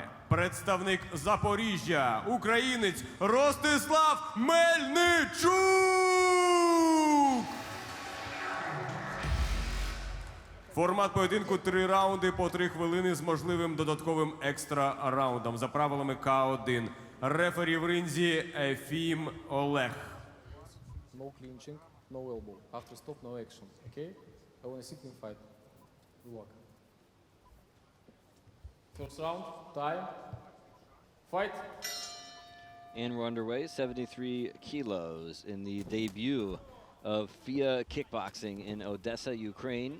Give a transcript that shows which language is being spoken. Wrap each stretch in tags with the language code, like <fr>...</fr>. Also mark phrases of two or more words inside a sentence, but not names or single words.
<uk>Представник Запоріжжя, українець Ростислав Melniciuk! Формат поєдинку 3 раунди по 3 хвилини з можливим додатковим екстра раундом за правилами К1. Рефері в ринзі Ефім Олег.</uk> <en>No clinching, no elbow. After stop, no action. Okay? I want to sit and fight. Good luck. First round, time. Fight. And we're underway, 73 kilos in the debut of FIA Kickboxing in Odessa, Ukraine.</en>